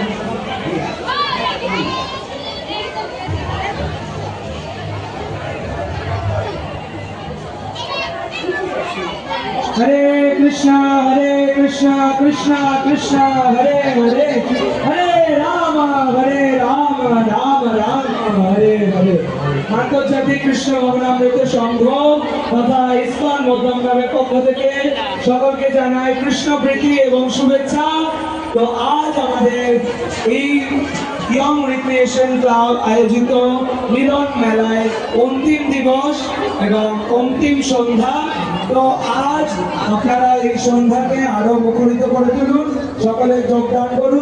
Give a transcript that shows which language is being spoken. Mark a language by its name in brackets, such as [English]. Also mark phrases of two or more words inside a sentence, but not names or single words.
[Bangla] हरे कृष्णा कृष्णा कृष्णा हरे हरे, हरे राम राम राम हरे हरे। আন্তর্জাতিক কৃষ্ণ ভাবনামৃত সংঘ তথা ইসকন মধ্যমগ্রামের পক্ষ থেকে সকলকে জানাই কৃষ্ণ প্রীতি এবং শুভেচ্ছা। তো আজ আমাদের এই ইয়ং রিক্রিয়েশন ক্লাব আয়োজিত মিলন মেলায় অন্তিম দিবস এবং অন্তিম সন্ধ্যা। তো আজ আপনারা এই সন্ধ্যাকে আরো মুখরিত করে তুলুন, সকলে যোগদান করুন।